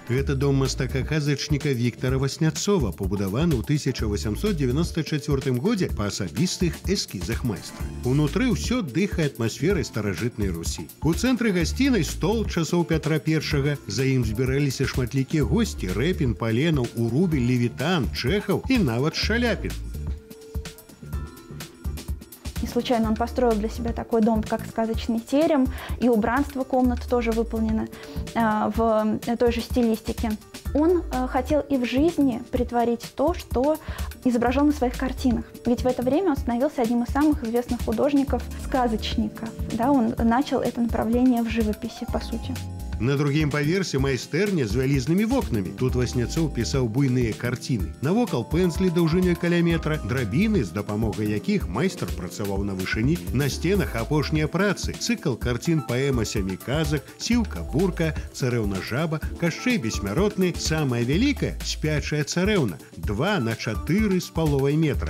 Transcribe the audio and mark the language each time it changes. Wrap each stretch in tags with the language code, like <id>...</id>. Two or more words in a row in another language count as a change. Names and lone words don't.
<be>Гэта дом мастака-казачніка Віктара Васняцова, пабудаваны ў 1894 годзе па асабістых эскізах майстра. Унутры ўсё дыхае атмасферай старажытнай Русі. У цэнтры гасцінай стол часоў Пятра I. За ім збіраліся шматлікія госці: Рэпін, Паленаў, Урубель, Левітан, Чэхаў и нават Шаляпін.</be> <ru>Не случайно он построил для себя такой дом, как сказочный терем, и убранство комнат тоже выполнено в той же стилистике. Он хотел и в жизни притворить то, что изображал на своих картинах. Ведь в это время он становился одним из самых известных художников-сказочников. Да, он начал это направление в живописи, по сути.</ru> <be>На другім паверсе майстэрня з вялізнымі вокнамі. Тут Васняцоў пісаў буйныя карціны. Навокал пэнзлі даўжынёй каля метра, драбіны, з дапамогай якіх майстар працаваў на вышыні. На сценах апошнія працы. Цыкл карцін паэма «Сямі казак», «Сіўка, бурка», «Царэўна жаба», «Кашчэй бессмяротны», самая вялікая «Спячая царэўна» 2 на 4 з паловай метра.</be>